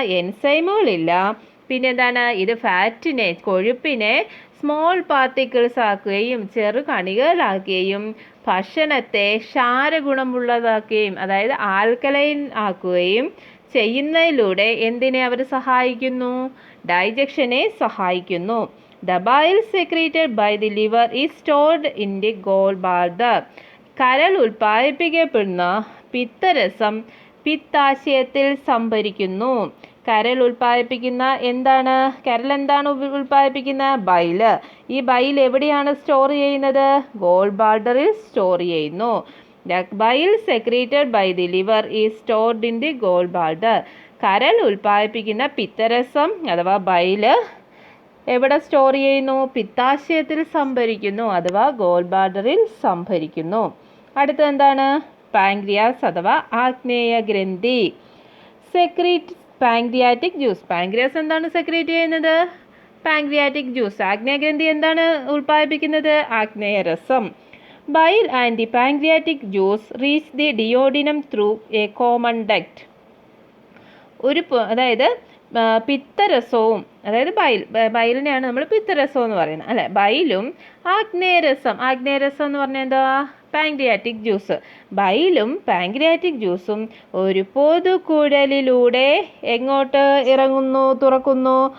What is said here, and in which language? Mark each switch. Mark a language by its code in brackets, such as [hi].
[ml] എൻസൈമുകളില്ല. പിന്നെ എന്താണ്? ഇത് ഫാറ്റിനെ, കൊഴുപ്പിനെ സ്മോൾ പാർട്ടിക്കിൾസ് ആക്കുകയും ചെറുകണികളാക്കുകയും ഭക്ഷണത്തെ ക്ഷാരഗുണമുള്ളതാക്കുകയും അതായത് ആൽക്കലൈൻ ആക്കുകയും ചെയ്യുന്നതിലൂടെ എന്തിനെ അവർ സഹായിക്കുന്നു? ഡൈജഷനെ സഹായിക്കുന്നു. [en] The bile secreted by the liver is stored in the gallbladder. [ml] കരൾ ഉൽപ്പാദിപ്പിക്കപ്പെടുന്ന പിത്തരസം പിത്താശയത്തിൽ സംഭരിക്കുന്നു. കരൾ ഉൽപ്പാദിപ്പിക്കുന്ന കരൾ എന്താണ് ഉൽപ്പാദിപ്പിക്കുന്ന? ബൈല്. ഈ ബൈൽ എവിടെയാണ് സ്റ്റോർ ചെയ്യുന്നത്? ഗോൾ ബ്ലാഡറിൽ സ്റ്റോർ ചെയ്യുന്നു. [en] The bile secreted by the liver is stored in the gallbladder. [ml] കരൾ ഉൽപ്പാദിപ്പിക്കുന്ന പിത്തരസം അഥവാ ബൈല് എവിടെ സ്റ്റോർ ചെയ്യുന്നു? പിത്താശയത്തിൽ സംഭരിക്കുന്നു അഥവാ ഗോൾ ബ്ലാഡറിൽ സംഭരിക്കുന്നു. അടുത്തത് എന്താണ്? പാങ്ക്രിയാസ് അഥവാ ആഗ്നേയ ഗ്രന്ഥി. [en] Secrete pancreatic juice. [ml] പാങ്ക്രിയാസ് എന്താണ് സെക്രീറ്റ് ചെയ്യുന്നത്? Pancreatic juice. ആഗ്നേയ ഗ്രന്ഥി എന്താണ് ഉൽപ്പാദിപ്പിക്കുന്നത്? ആഗ്നേയ രസം. [en] Bile and the pancreatic juice reach the duodenum through a common duct. [ml] അതായത് പിത്തരസവും, അതായത് ബൈലിനെയാണ് നമ്മൾ പിത്തരസം എന്ന് പറയുന്നത് അല്ലെ. ബൈലും ആഗ്നേയരസം എന്ന് പറഞ്ഞാൽ എന്താ? Pancreatic juice. ബൈലും പാങ്ക്രിയാറ്റിക് ജ്യൂസും ഒരു പൊതുകുഴലിലൂടെ എങ്ങോട്ട് തുറക്കുന്നു?